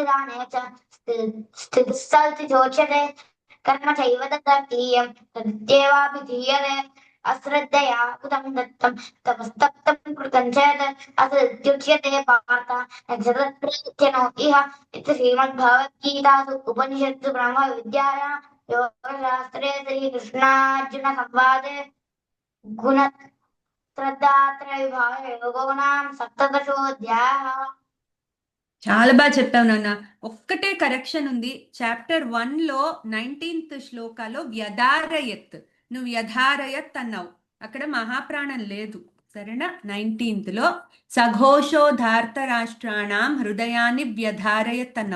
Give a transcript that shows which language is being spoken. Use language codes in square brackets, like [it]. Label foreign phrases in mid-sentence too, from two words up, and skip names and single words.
[sa] दाने च स्थितिश्चोच्यते कर्म चैव तदर्थीयं तदित्येवाभिधीयते अश्रद्धया उदं दत्तं तपस्तप्तं कृतं चेत् असदुच्यते पार्थ न जगत्प्रीत्यनो इह इति श्रीमद्भगवद्गीतासु उपनिषत्सु ब्रह्मविद्यायां योगशास्त्रे श्रीकृष्णार्जुनसंवादे गुणत्रयविभागयोगो नाम सप्तदशोऽध्यायः [te] చాలా బాగా చెప్పావు నాన్న. ఒక్కటే కరెక్షన్ ఉంది. చాప్టర్ 1 లో 19th శ్లోకాలో వ్యధారయత్, నువ్వు వ్యధారయత్ అన్నావు, అక్కడ మహాప్రాణం లేదు. సరేనా? 19th లో [sa] సఘోషోధార్త రాష్ట్రాణం [te] హృదయాన్ని వ్యధారయత్ అన్నావు.